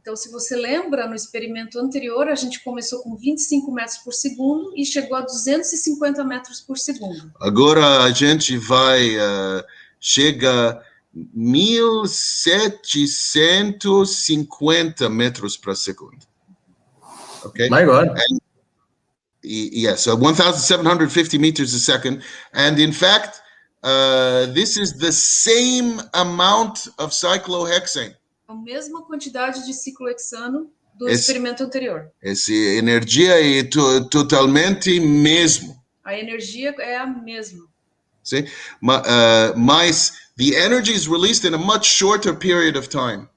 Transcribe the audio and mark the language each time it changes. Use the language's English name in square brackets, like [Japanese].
[Portuguese] Então, se você lembra, no experimento anterior, a gente começou com 25 metros por segundo e chegou a 250 metros por segundo. Agora a gente vai chega 1.750 metros por segundo. [English] Okay? My God. Yes, so 1,750 meters a second, and in fact, this is the same amount of cyclohexane. [Portuguese] A mesma quantidade de ciclohexano do experimento anterior. Essa energia é totalmente mesmo. A energia é a mesma. [English] See? [Portuguese] Mas [English] the energy is released in a much shorter period of time.